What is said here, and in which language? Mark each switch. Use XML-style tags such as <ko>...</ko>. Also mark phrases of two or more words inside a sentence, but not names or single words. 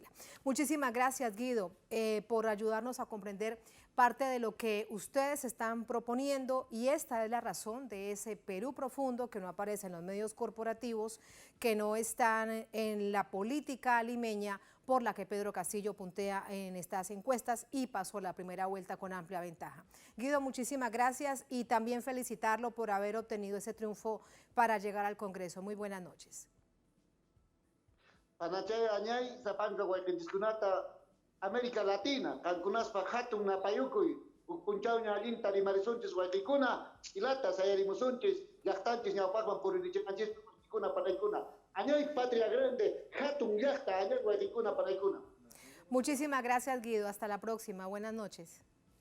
<es>Muchísimas gracias, Guido, por ayudarnos a comprender parte de lo que ustedes están proponiendo, y esta es la razón de ese Perú profundo que no aparece en los medios corporativos, que no están en la política limeña por la que Pedro Castillo puntea en estas encuestas y pasó la primera vuelta con amplia ventaja. Guido, muchísimas gracias y también felicitarlo por haber obtenido ese triunfo para llegar al Congreso. Muy buenas noches.</es> <qu>Panachay añay sapanka wayqinchikkunata América Latina, kankunaspa hatun napayukuy, punchawña allinta rimarisunchis wayqikuna, ilata sayarimusunchis, llaqtanchis ñawpaqman puririchinanchis wayqikuna panaykuna. Añay</qu> <es>patria grande,</es> <qu>hatun llaqta añay wayqikuna panaykuna.</qu> <es>Muchísimas gracias, Guido. Hasta la próxima. Buenas noches.</es>